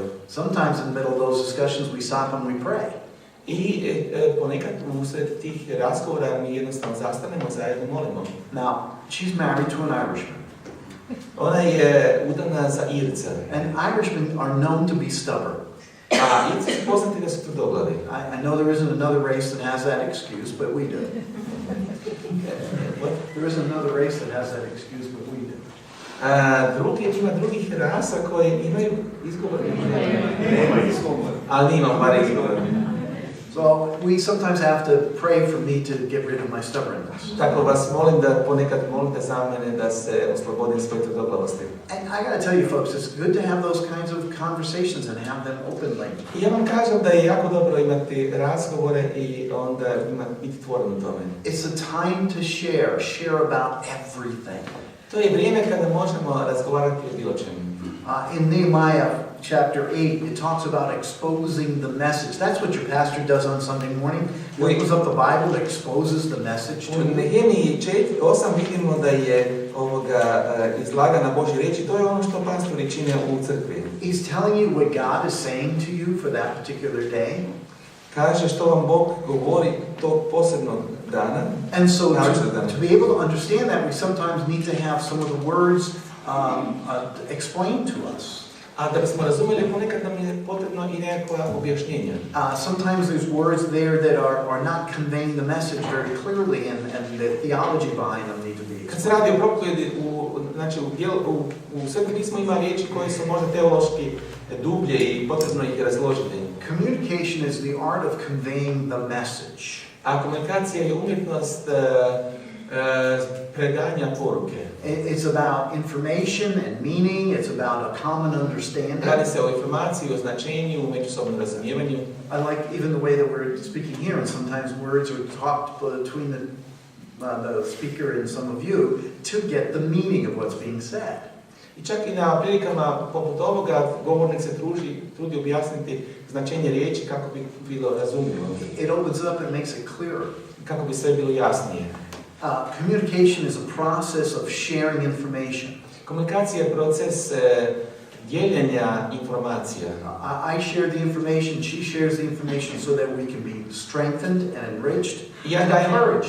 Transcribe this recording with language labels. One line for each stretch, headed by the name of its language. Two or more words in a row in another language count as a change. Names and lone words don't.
English: Sometimes in the middle of those discussions we stop and we pray.
Croatian: I ponekad usred tih razgovora mi jednostavno zastanemo, zajedno molimo.
English: Now, she's married to an Irishman.
Croatian: Ona je udana za Irca.
English: And Irishmen are known to be stubborn.
Croatian: A Irci su poznati da su tvrdoglavi.
English: I know there isn't another race that has that excuse, but we do. There isn't another race that has that excuse, but we do.
Croatian: Ima drugih rasa koje imaju izgovor. Nema izgovor. Ali imam bar izgovor.
English: So we sometimes have to pray for me to get rid of my stubbornness.
Croatian: Tako vas molim da ponekad molite za mene da se oslobodim svoje tvrdoglavosti.
English: And I got to tell you folks, it's good to have those kinds of conversations and have them openly.
Croatian: I ja vam kažem da je jako dobro imati razgovore i onda biti tvoren u tome.
English: It's a time to share about everything.
Croatian: To je vrijeme kada možemo razgovarati o bilo čemu.
English: In Nehemiah chapter 8, it talks about exposing the message. That's what your pastor does on Sunday morning. He opens up the Bible, exposes the message to you.
Croatian: U Nehemiji 4:8 vidimo da je izlagana Božja riječ i to je ono što pastori čine u crkvi.
English: He's telling you what God is saying to you for that particular day.
Croatian: Kaže što vam Bog govori tog posebnog dana.
English: And so to be able to understand that, we sometimes need to have some of the words explained to us.
Croatian: A da bismo razumjeli, ponekad nam je potrebno i nekakva objašnjenja.
English: Sometimes there's words there that are not conveying the message very clearly, and the theology behind them need to be explained.
Croatian: Kad se radi o propovjedi, u Svetom pismu ima riječi koje su možda teološki dublje i potrebno ih razložiti.
English: Communication is the art of conveying the message.
Croatian: A komunikacija je umjetnost predanja poruke.
English: It's about information and meaning. It's about a common understanding.
Croatian: Radi se o informaciji, o značenju, o međusobnom razumijevanju.
English: I like even the way that we're speaking here, and sometimes words are talked between the speaker and some of you to get the meaning of what's being said.
Croatian: I čak i na prilikama poput ovoga govornik se trudi objasniti značenje riječi kako bi bilo razumljivo.
English: It opens up and makes it clearer.
Croatian: Kako bi sve bilo jasnije.
English: Communication is a process of sharing information.
Croatian: Komunikacija je proces dijeljenja informacija.
English: I share the information, she shares the information so that we can be strengthened and enriched and encouraged.